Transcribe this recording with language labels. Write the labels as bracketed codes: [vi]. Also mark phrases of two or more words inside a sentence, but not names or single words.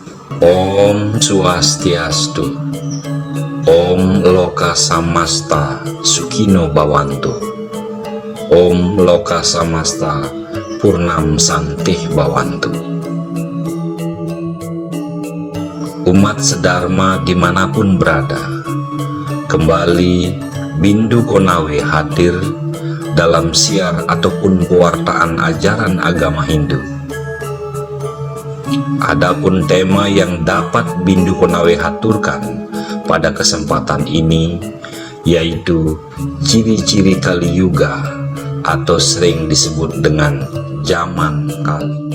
[sa] Om Swastiastu. Om Loka Samasta Sukhino Bhavantu. Om Loka Samasta Purnam Santih Bhavantu. [id] Umat sedharma dimanapun berada, kembali Bindu Konawe hadir dalam siar ataupun pewartaan ajaran agama Hindu. Adapun tema yang dapat Bindu Konawe haturkan pada kesempatan ini yaitu ciri-ciri Kali Yuga atau sering disebut dengan zaman Kali.